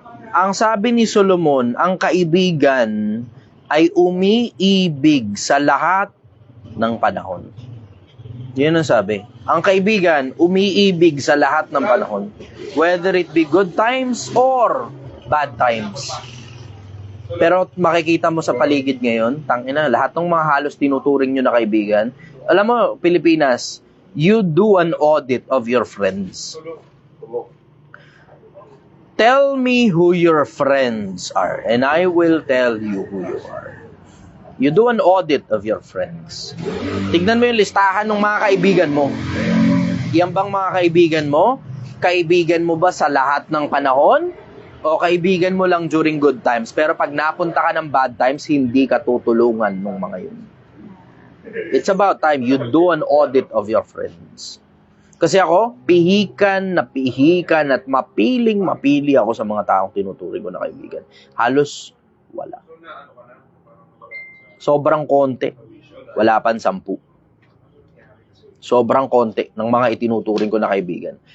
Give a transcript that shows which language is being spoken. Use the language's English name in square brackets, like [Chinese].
[Filipino] Ang sabi ni Solomon, ang kaibigan ay umiibig sa lahat ng panahon. Yun ang sabi. Ang kaibigan, umiibig sa lahat ng panahon. [English] Whether it be good times or bad times. [Filipino] Pero makikita mo sa paligid ngayon, tangina, lahat ng mga halos tinuturing nyo na kaibigan. Alam mo, [English] Pilipinas, you do an audit of your friends. Tell me who your friends are, and I will tell you who you are. You do an audit of your friends. [Filipino] Tignan mo yung listahan ng mga kaibigan mo. Yan bang mga kaibigan mo? Kaibigan mo ba sa lahat ng panahon? O kaibigan mo lang [English] during good times? [Filipino] Pero pag napunta ka ng bad times, hindi ka tutulungan ng mga yun. [English] It's about time you do an audit of your friends. [Filipino] Kasi ako, pihikan at mapili ako sa mga taong tinuturing ko na kaibigan. Halos wala. Sobrang konti. Wala pan 10. Sobrang konti ng mga itinuturing ko na kaibigan.